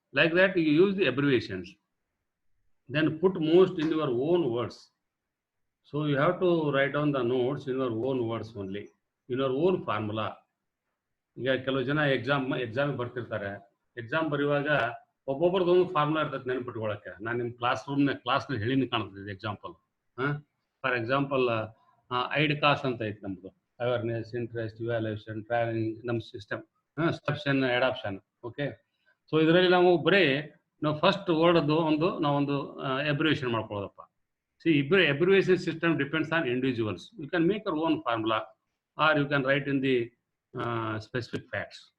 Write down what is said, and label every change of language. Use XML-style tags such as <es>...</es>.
<en>Like that you use the abbreviations. Then put most in your own words. So you have to write down the notes in your own words only, in your own formula.</en> <kn>ಈಗ ಕೆಲವು ಜನ exam ಬರ್ತಿರ್ತಾರೆ. Exam ಬರೆಯುವಾಗ ಒಬ್ಬೊಬ್ರದೊಂದು formula ಇರ್ತದೆ ನೆನಪಿಟ್ಕೊಳ್ಳೋಕ್ಕೆ. ನಾನು ನಿಮ್ಮ ಕ್ಲಾಸ್ನ ಹೇಳಿನಿ ಕಾಣ್ತದೆ. ಎಕ್ಸಾಂಪಲ್, ಫಾರ್ ಎಕ್ಸಾಂಪಲ್ ಐಡ್ ಕಾಸ್ಟ್ ಅಂತ ಐತೆ ನಮ್ಮದು, ಅವೇರ್ನೆಸ್, ಇಂಟ್ರೆಸ್ಟ್, ಇವ್ಯಾಲ್ಯೂಷನ್, ಟ್ರಾವೆಲಿಂಗ್, ನಮ್ಮ ಸಿಸ್ಟಮ್, ಸ್ಟೆಪ್ಷನ್, ಅಡಾಪ್ಷನ್. ಓಕೆ, ಸೊ ಇದರಲ್ಲಿ ನಾವು ಬರೀ ನಾವು ಫಸ್ಟ್ ವರ್ಡ್ದು ನಾವೊಂದು abbreviation ಮಾಡ್ಕೊಳ್ಳೋದಪ್ಪ.</kn> <en>See, abbreviation system depends on individuals. You can make your own formula or you can write in the specific facts.</en>